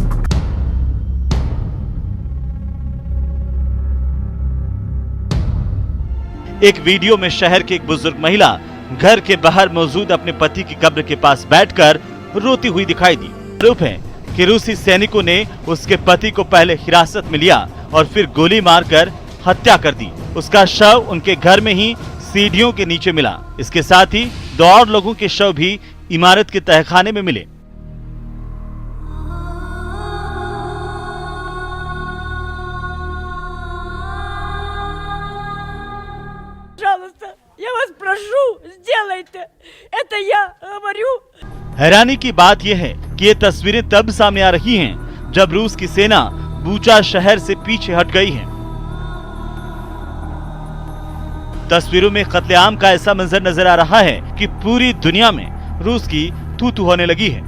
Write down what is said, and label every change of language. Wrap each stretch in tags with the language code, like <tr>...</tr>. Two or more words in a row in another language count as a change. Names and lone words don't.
<hi>एक वीडियो में शहर की एक बुजुर्ग महिला घर के बाहर मौजूद अपने पति की कब्र के पास बैठकर रोती हुई दिखाई दी। आरोप है कि रूसी सैनिकों ने उसके पति को पहले हिरासत में लिया और फिर गोली मारकर हत्या कर दी। उसका शव उनके घर में ही सीढ़ियों के नीचे मिला। इसके साथ ही 2 और लोगों के शव भी इमारत के तहखाने में मिले।</hi> <ru>Пожалуйста, я вас прошу, сделайте. Это я говорю.</ru> <hi>हैरानी की बात यह है कि ये तस्वीरें तब सामने आ रही हैं जब रूस की सेना बूचा शहर से पीछे हट गई है। तस्वीरों में कत्लेआम का ऐसा मंजर नजर आ रहा है कि पूरी दुनिया में रूस की तू-तू होने लगी है।</hi>